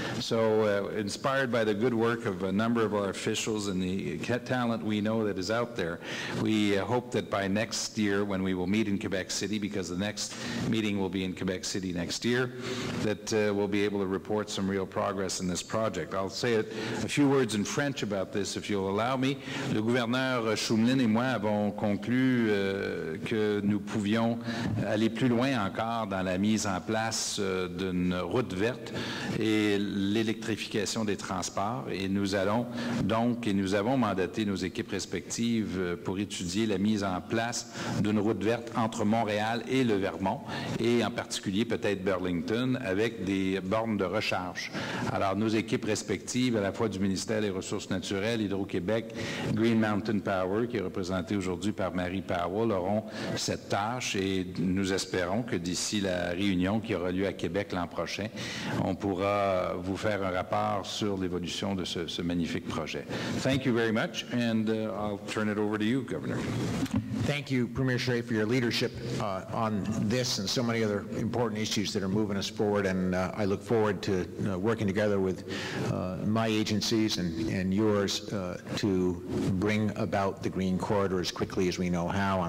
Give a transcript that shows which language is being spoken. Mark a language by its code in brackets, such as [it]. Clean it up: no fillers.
[en] So inspired by the good work of a number of our officials and the talent we know that is out there, we hope that by next year, when we will meet in Quebec City, because the next meeting will be in Quebec City next year, that we'll be able to report some real progress in this project. I'll say a few words in French about this, if you'll allow me. [fr] Le gouverneur Shumlin et moi avons conclu que nous pouvions aller plus loin encore dans la mise en place d'une route verte et l'électrification des transports, et nous allons donc, et nous avons mandaté nos équipes respectives pour étudier la mise en place d'une route verte entre Montréal et le Vermont, et en particulier peut-être Burlington, avec des bornes de recharge. Alors nos équipes respectives, à la fois du ministère des Ressources naturelles, Hydro-Québec, Green Mountain Power, qui est représenté aujourd'hui par Mary Powell, auront cette tâche, et nous espérons que d'ici la réunion qui aura lieu à Québec l'an prochain, on pourra vous faire un rapport sur l'évolution de ce magnifique projet. [en] Thank you very much, and I'll turn it over to you, Governor. Thank you, Premier Charest, for your leadership on this and so many other important issues that are moving us forward, and I look forward to working together with my agencies and yours to bring about the Green Corridor as quickly as we know how.